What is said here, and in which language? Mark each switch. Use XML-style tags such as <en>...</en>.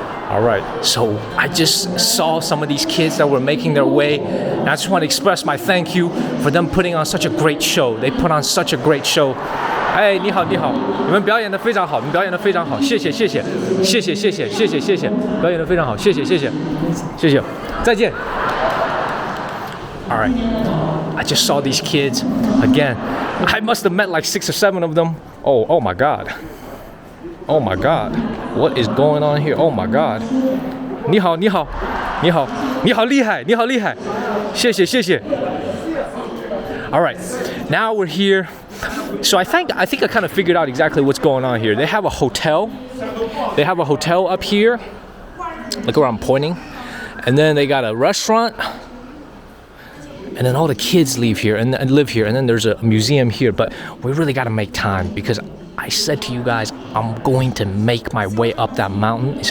<en>All right, so I just saw some of these kids that were making their way, and I just want to express my thank you for them putting on such a great show. They put on such a great show.</en> <zh>哎，你好，你好，你们表演的非常好，你们表演的非常好，谢谢，谢谢，谢谢，谢谢，谢谢，谢谢，表演的非常好，谢谢，谢谢，谢谢，再见。</zh> <en>All right, I just saw these kids again. I must have met like 6 or 7 of them. Oh my God. Oh my God, what is going on here? Oh my God.</en> <zh>你好，你好，你好，你好厉害，你好厉害，谢谢，谢谢。</zh> <en>All right, now we're here. So I think I kind of figured out exactly what's going on here. They have a hotel. They have a hotel up here. Look where I'm pointing. And then they got a restaurant. And then all the kids live here. And then there's a museum here. But we really got to make time because I said to you guys, I'm going to make my way up that mountain.</en>